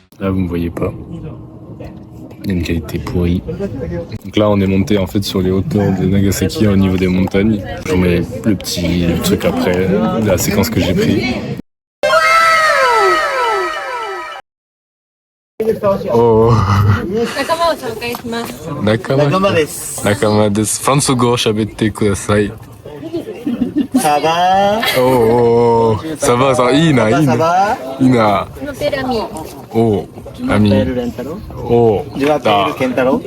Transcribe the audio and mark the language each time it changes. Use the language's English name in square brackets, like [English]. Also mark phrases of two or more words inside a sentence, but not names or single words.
[French] caméra, vous me voyez pas. Il y a une qualité pourrie. Donc là, on est monté en fait sur les hauteurs de Nagasaki au niveau des montagnes. Je vous mets le petit truc après, la séquence que j'ai pris. Oh. [Japanese] 仲間です。仲間です. フランス語喋ってください. [French] Ça va? Oh, ça va, ça va. [Japanese] いいな、いいな。 [French] Ça va? [Japanese] いいな。 [French] Oh, ami. Rentaro. Oh, Je m'appelle Kentaro.